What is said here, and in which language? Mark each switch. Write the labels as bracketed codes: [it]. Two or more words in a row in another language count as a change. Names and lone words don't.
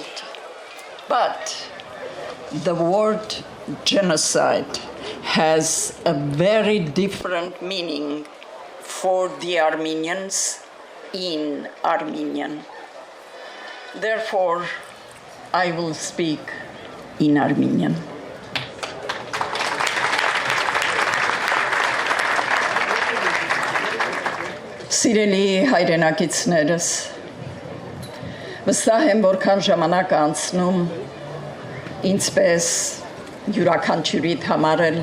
[en] But the word genocide has a very different meaning for the Armenians in Armenian. Therefore, I will speak in Armenian. [hy] Սիրելի հայրենակիցներս, վստահ եմ, որքան ժամանակ անցնում, ինչպես յուրաքանչյուրիդ համարել,